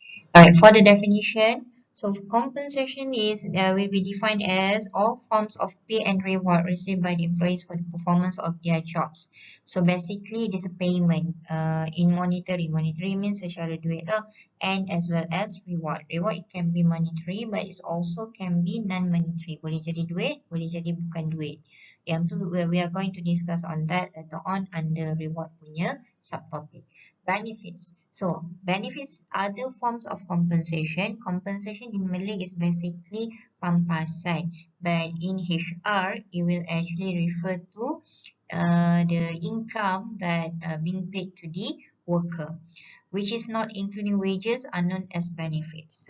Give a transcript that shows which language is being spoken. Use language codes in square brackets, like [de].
[en] Alright, for the definition, so compensation is will be defined as all forms of pay and reward received by the employees for the performance of their jobs. So basically, it is a payment in monetary. Monetary means [ms] secara duit lah, [en] and as well as reward. Reward it can be monetary, but it also can be non-monetary. [ms] Boleh jadi duit, boleh jadi bukan duit. Yang tu [en] we are going to discuss on that later on under reward [ms] punya [en] subtopic. Benefits. So, benefits are other forms of compensation. Compensation in Malay is basically pampasan, but in HR, it will actually refer to the income that being paid to the worker, which is not including wages, are known as benefits.